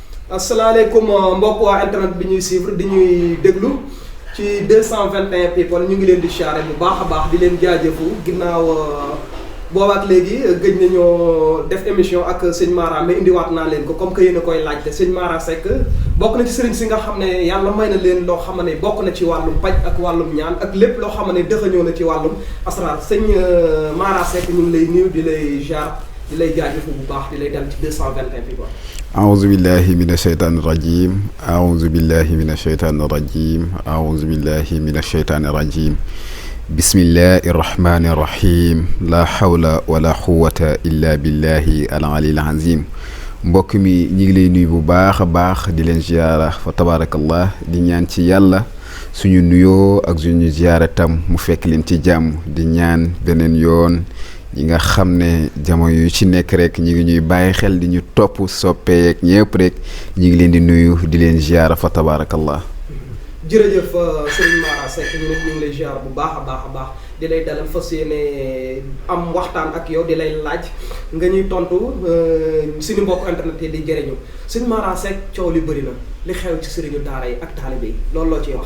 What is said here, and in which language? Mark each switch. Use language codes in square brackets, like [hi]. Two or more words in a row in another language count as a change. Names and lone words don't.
[wo] asalaamaaleykum mbokk waa internet bi ñuy suivre di ñuy déglu ci 221 people ñu ngi leen di siyaare bu baax a baax di leen jaajëfu ginnaaw boobaak léegi gëj nañoo def émission ak sëñ Mara mais indiwaat naa leen ko [fr] comme que [wo] yéen a koy laajte sëñ Mara Seck bokk na ci sëriñ si nga xam ne yàlla may na leen loo xam ne bokk na ci wàllum paj ak wàllum ñaan ak lépp loo xam ne dëxañoo na ci wàllum asrar sëñ Mara Seck ñu ngi lay nuyu di lay jaar di lay jaajëfu bu baax di lay dal ci 221 people. [ar] أعوذ بالله من الشيطان الرجيم أعوذ بالله من الشيطان الرجيم أعوذ بالله من الشيطان الرجيم بسم الله الرحمن الرحيم لا حول ولا قوة إلا بالله العلي العظيم [wo] mbokk mi ñi ngi lay nuyu bu baax a baax di leen ziyaara [ar] فتبارك الله [wo] di ñaan ci yàlla suñu nuyoo ak suñu ziyaara tam mu fekk leen ci jàmm di ñaan beneen yoon ñi nga xam ne jamono yu ci nekk rek ñi ngi ñuy bàyyi xel di ñu topp soppeek ñëpp rek ñi ngi leen di nuyu di leen ziyaara [ar] فتبارك الله [wo] jërëjëf Serigne Mara Seck ñu ngi lay ziar bu baax a baax di lay dalal fas yéene am waxtaan ak yow di lay laaj nga ñuy tontu suñu mbokk internet yi di jëriñu Serigne Mara Seck coow li bëri na li xew ci sëriñu daara yi ak taalibe yi loolu loo ciy wax.